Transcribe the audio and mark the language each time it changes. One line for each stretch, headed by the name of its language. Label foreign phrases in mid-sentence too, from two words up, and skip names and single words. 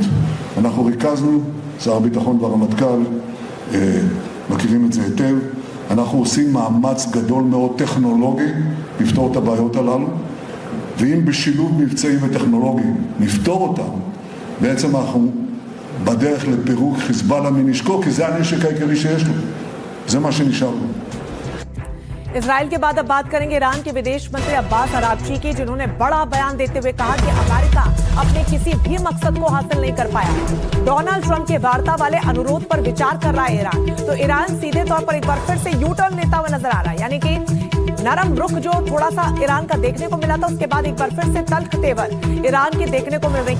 Hebrew: אנחנו ריכזנו, שר הביטחון והרמטכ"ל מכירים את זה היטב, אנחנו עושים מאמץ גדול מאוד טכנולוגי לפתור את הבעיות הללו, ואם בשילוב מבצעי וטכנולוגי נפתור אותם, בעצם אנחנו בדרך לפירוק חיזבאללה מנשקו, כי זה הנשק העיקרי שיש לו. זה מה שנשאר לו.
Hindi: इजराइल के बाद अब बात करेंगे ईरान के विदेश मंत्री अब्बास अरागची की, जिन्होंने बड़ा बयान देते हुए कहा कि अमेरिका अपने किसी भी मकसद को हासिल नहीं कर पाया। डोनाल्ड ट्रंप के वार्ता वाले अनुरोध पर विचार कर रहा है ईरान। तो ईरान सीधे तौर पर एक बार फिर से यू टर्न लेता हुआ नजर आ रहा है, यानी कि नरम रुख जो थोड़ा सा ईरान का देखने को मिला था, उसके बाद एक बार फिर से तल्ख तेवर ईरान के देखने को मिल रहे हैं।